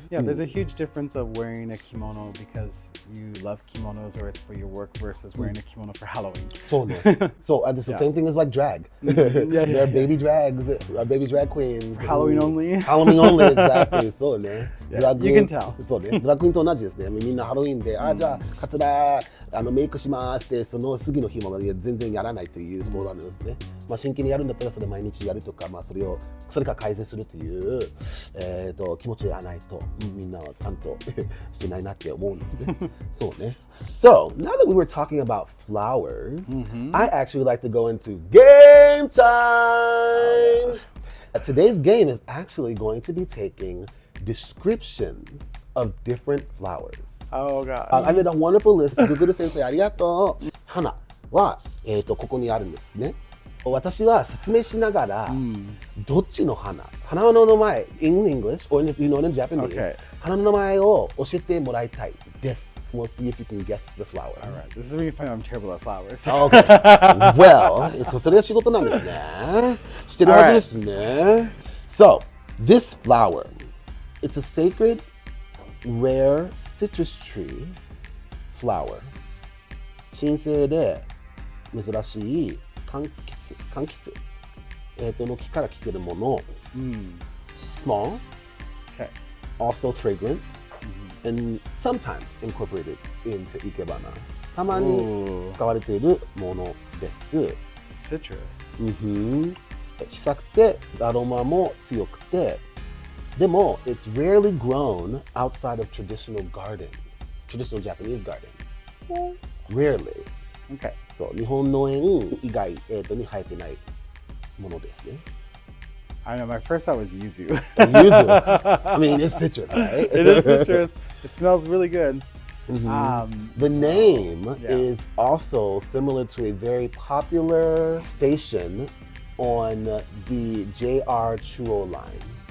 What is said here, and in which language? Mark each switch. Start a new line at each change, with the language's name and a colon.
English: There's a huge difference of wearing a kimono because you love kimonos or it's for your work versus wearing a kimono for Halloween. So it's the same thing as like drag. There are baby drags, baby drag queens. Halloween only. Halloween only, exactly.
Japanese: そうね。
English: You can tell.
Japanese: そうね。ドラッグクイーンと同じですね。みんなハロウィンで、じゃあカツラメイクしますってその次の日まで全然やらないというところがあるんですね。まあ真剣にやるんだったらそれ毎日やるとか、まあそれから改善するという気持ちがないとみんなはちゃんとしてないなって思うんですね。そうね。
English: So now that we were talking about flowers, I actually like to go into Gayme. game time! Today's game is actually going to be taking descriptions of different flowers. Oh god. I made a wonderful list.
Japanese: Google 先生ありがとう。花は、ここにあるんですね。私は説明しながら、どっちの花の名前
English: in English or if you know it in Japanese、
Japanese: 花の名前を教えてもらいたいです。
English: We'll see if you can guess the flower. Alright, this is when you find out I'm terrible at flowers. Okay. Well,
Japanese: それが仕事なんですね。してるはずですね。
English: So, this flower, it's a sacred, rare citrus tree flower.
Japanese: 神聖で珍しい柑橘、の木から来てるもの、
English: small, also fragrant, and sometimes incorporated into Ikebana.
Japanese: たまに使われているものです。
English: Citrus.
Japanese: 小さくてアロマも強くて、でも
English: it's rarely grown outside of traditional gardens, traditional Japanese gardens. Rarely. Okay.
Japanese: そう、日本農園以外、に生えてないものですね。
English: I know, my first thought was yuzu. Yuzu. I mean, it's citrus, right? It is citrus. It smells really good. The name is also similar to a very popular station on the JR Chuo line.